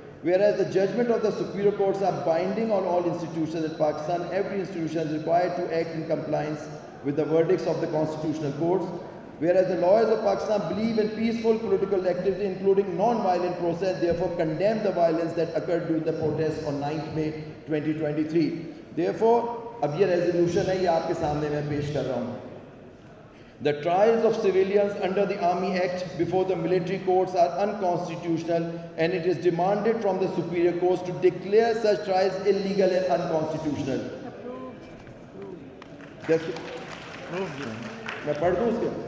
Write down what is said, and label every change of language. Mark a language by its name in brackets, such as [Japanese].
[English] Whereas the judgment of the superior courts are binding on all institutions in Pakistan, every institution is required to act in compliance with the verdicts of the constitutional courts. Whereas the lawyers of Pakistan believe in peaceful political activity, including non-violent process, therefore condemn the violence that occurred during the protests on 9th May 2023. [Urdu] Therefore, اب یہ resolution ہے, یہ آپ کے سامنے میں پیش کر رہا ہوں. [English] The trials of civilians under the Army Act before the military courts are unconstitutional, and it is demanded from the superior courts to declare such trials illegal and unconstitutional. [Urdu] میں پڑھ دوں اس کے.